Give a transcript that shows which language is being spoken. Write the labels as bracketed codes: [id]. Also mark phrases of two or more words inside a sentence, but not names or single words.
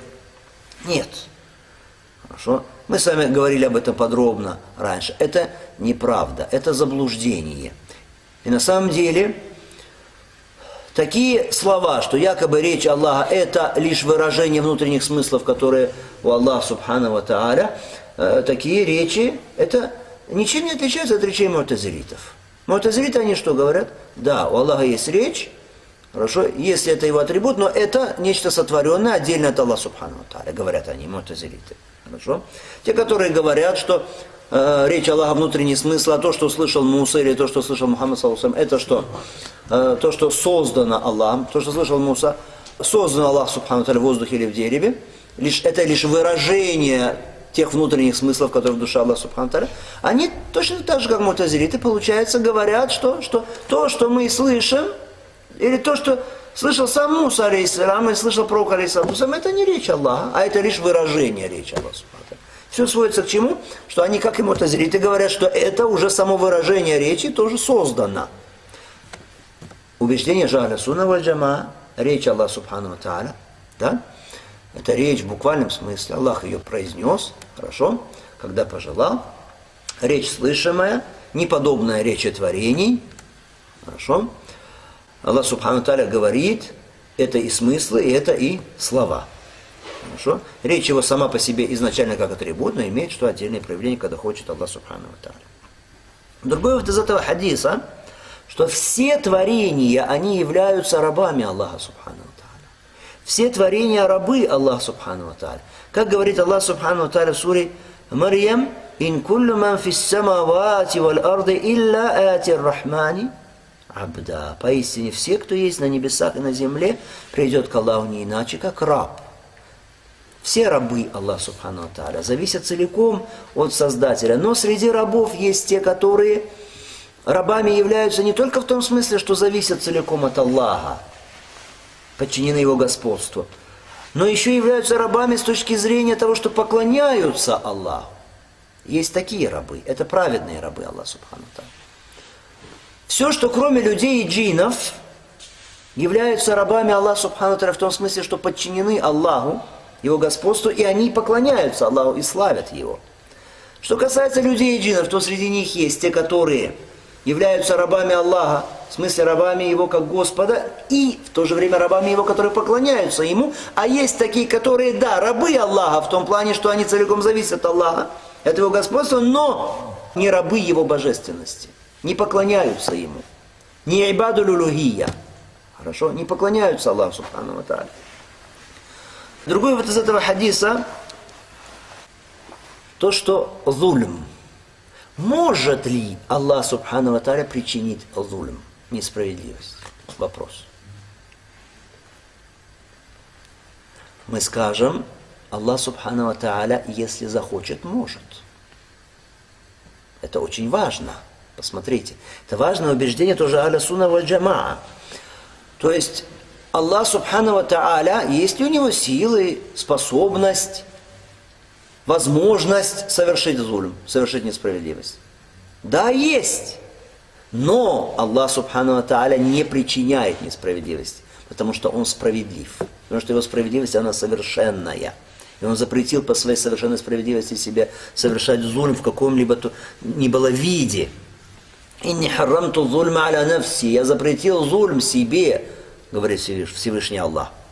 [ru] Нет. Хорошо. Мы с вами говорили об этом подробно раньше. Это неправда, это заблуждение. И на самом деле, такие слова, что якобы речь Аллаха это лишь выражение внутренних смыслов, которые у Аллаха [ar] سبحانه وتعالى, [ru] такие речи, это ничем не отличаются от речей му'тазилитов. Му'тазилиты, они что говорят? Да, у Аллаха есть речь, хорошо, если это его атрибут, но это нечто сотворенное отдельно от Аллаха [ar] سبحانه وتعالى, [ru] говорят они, му'тазилиты. Хорошо? Те, которые говорят, что речь Аллаха внутренний смысл, а то, что слышал Муса или то, что слышал Мухаммад [ar] صلى الله عليه وسلم, [ru] это что? То, что создано Аллахом, то, что слышал Муса, создано Аллах [ar] سبحانه تعالى [ru] в воздухе или в дереве, это лишь выражение тех внутренних смыслов, которые в душе Аллаха [ar] سبحانه تعالى. [ru] Они точно так же, как му'тазилиты, получается, говорят, что то, что мы слышим, Или то, что слышал сам Муса, алейхиссалям, и слышал пророк, алейхиссалям, это не речь Аллаха, а это лишь выражение речи Аллаха. Все сводится к чему? Что они, как и мутазилиты, говорят, что это уже само выражение речи тоже создано. Убеждение же [ar] أهل السنة والجماعة, [ru] речь Аллаха [ar] سبحانه وتعالى, [ru] да? Это речь в буквальном смысле. Аллах ее произнес, хорошо, когда пожелал. Речь слышимая, неподобная речи творений, хорошо. Аллах [ar] سبحانه وتعالى [ru] говорит, это и смыслы, и это и слова. Хорошо? Речь его сама по себе изначально как атрибут, но имеет что отдельное проявление, когда хочет Аллах [ar] سبحانه وتعالى. [ru] Другой вывод из этого хадиса, что все творения, они являются рабами Аллаха [ar] سبحانه وتعالى. [ru] Все творения рабы Аллаха [ar] سبحانه وتعالى. [ru] Как говорит Аллах [ar] سبحانه وتعالى [ru] в суре Марьям, [ar] «إن كل من في السماوات والأرض إلا آتي الرحمن عبدا». [ru] Поистине все, кто есть на небесах и на земле, придет к Аллаху не иначе, как раб. Все рабы Аллаха [ar] سبحانه وتعالى [ru] зависят целиком от Создателя. Но среди рабов есть те, которые рабами являются не только в том смысле, что зависят целиком от Аллаха, подчинены Его господству, но еще являются рабами с точки зрения того, что поклоняются Аллаху. Есть такие рабы, это праведные рабы Аллаха [ar] سبحانه وتعالى. [ru] Все, что кроме людей и джиннов, являются рабами Аллаха [ar] سبحانه وتعالى [ru] в том смысле, что подчинены Аллаху, Его господству, и они поклоняются Аллаху и славят Его. Что касается людей и джиннов, то среди них есть те, которые являются рабами Аллаха, в смысле рабами Его как Господа, и в то же время рабами Его, которые поклоняются Ему. А есть такие, которые, да, рабы Аллаха, в том плане, что они целиком зависят от Аллаха, от Его господства, но не рабы Его божественности, не поклоняются Ему. Не [ar] عباد الألوهية, [ru] хорошо, не поклоняются Аллаху [ar] سبحانه وتعالى. [ru] Другой вот из этого хадиса, то, что зульм. Может ли Аллах [ar] سبحانه وتعالى [ru] причинить зульм, несправедливость? Вопрос. Мы скажем, Аллах [ar] سبحانه وتعالى, [ru] если захочет, может. Это очень важно. Посмотрите. Это важное убеждение тоже [ar] أهل السنة والجماعة. [ru] То есть, Аллах [ar] سبحانه وتعالى, [ru] есть ли у него силы, способность, возможность совершить зульм, совершить несправедливость? Да, есть. Но Аллах [ar] سبحانه وتعالى [ru] не причиняет несправедливости, потому что Он справедлив. Потому что Его справедливость, она совершенная. И Он запретил по своей совершенной справедливости себе совершать зульм в каком-либо ни было виде. [ar] «إني حرمت الظلم على نفسي». [ru] Я запретил зульм себе, говорит Всевышний Аллах.